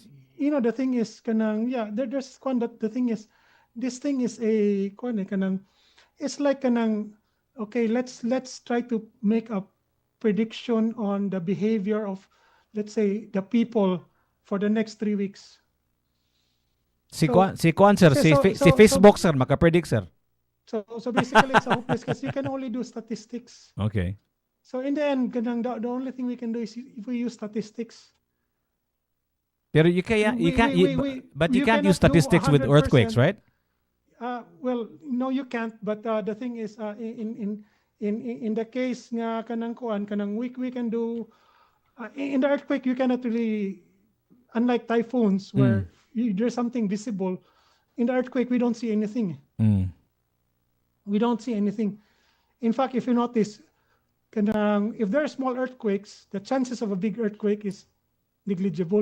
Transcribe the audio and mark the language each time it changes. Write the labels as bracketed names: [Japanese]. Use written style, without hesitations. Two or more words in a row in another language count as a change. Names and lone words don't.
[English] The thing is, kanang there's one that the thing is, this thing is a kanang. It's like kanang. Okay, let's try to make a prediction on the behavior of, let's say, the people for the next 3 weeks. [Cebuano] Si Facebook sir makapredict sir. [English] So basically it's a hopeless because you can only do statistics. Okay. So in the end, the only thing we can do is if we use statistics. Pero you can't use statistics with earthquakes, right? Well, no, you can't. But the thing is, in the case nga kanang we can do in the earthquake you cannot really, unlike typhoons where there's something visible. In the earthquake we don't see anything. We don't see anything. In fact, if you notice, if there are small earthquakes, the chances of a big earthquake is negligible.